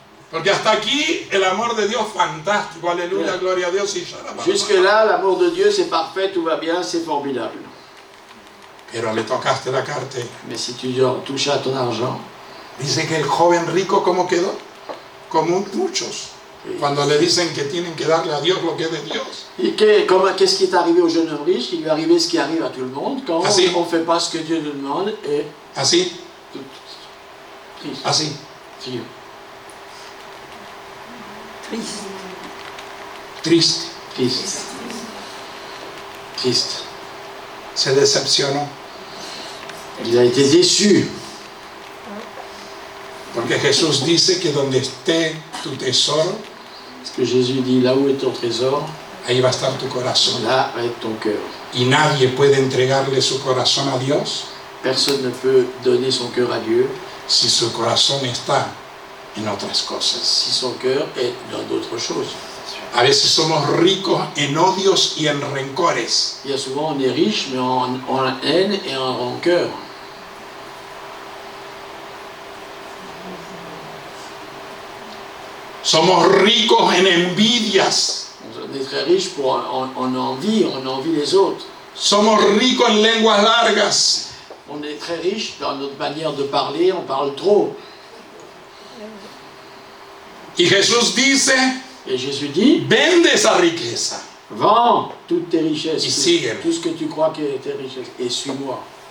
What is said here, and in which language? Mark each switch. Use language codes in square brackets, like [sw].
[es] Porque hasta aquí el amor de Dios fantástico. Aleluya, Bien. gloria a Dios. Y shalom. [fr] Jusque-là, l'amour de Dieu, c'est parfait, tout va bien, c'est formidable. [es] Pero le tocaste la cartera. [fr] Mais si tu touches à ton argent, [es] Dice que el joven rico, ¿cómo quedó? Como muchos. Cuando le dicen que tienen que darle a Dios lo que es de Dios. [fr] et qu'est-ce qui est arrivé au jeune homme riche? Il lui est arrivé ce qui arrive à tout le monde quand [es] Ah, si. [fr] on ne fait pas ce que Dieu nous demande et [es] Así, triste. así. Triste. Triste. Triste. Triste. Triste. Se decepcionó. [fr] Il a été déçu. [es] Porque Jesús dice que donde esté tu tesoro, [fr] Parce que Jésus dit, là où est ton trésor, [es] ahí va a estar tu corazón. [fr] là va être ton cœur. [es] Y nadie puede entregarle su corazón a Dios [fr] Personne ne peut donner son cœur à Dieu [es] si su corazón está en otras cosas. [fr] si son cœur est dans d'autres choses. [es] A veces somos ricos en odios y en rencores. [fr] Il y a souvent, on est riche, mais en haine et en rancœur. [es] Somos ricos en envidias. [fr] On est très riche on envie les autres. [es] Somos ricos en lenguas largas. [fr] On est très riche dans notre manière de parler, on parle trop. [es] Y Jesús dice [fr] Et Jésus dit, [es] vende esa riqueza [fr] vends toutes tes richesses, [es] y sígueme. [fr] tout ce que tu crois que est tes richesses, et suis-moi.